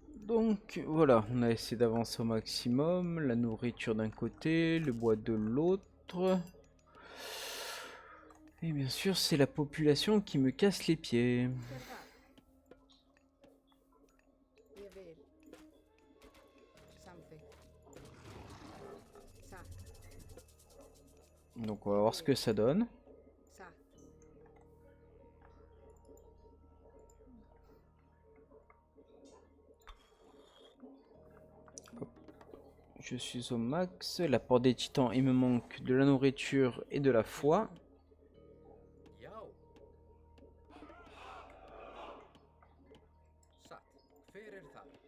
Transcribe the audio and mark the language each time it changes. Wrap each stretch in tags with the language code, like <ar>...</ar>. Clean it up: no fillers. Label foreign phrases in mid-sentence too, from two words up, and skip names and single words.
<fr>Donc voilà, on a essayé d'avancer au maximum. La nourriture d'un côté, le bois de l'autre. Et bien sûr, c'est la population qui me casse les pieds.</fr> <is>Hver þar? Ég vil. Samþykkt. Satt.</is> <fr>Donc on va voir ce que ça donne.</fr> <is>Satt.</is> <fr>Je suis au max. La porte des titans, il me manque de la nourriture et de la foi.</fr> <is>Já. Satt. Hver þar?</is>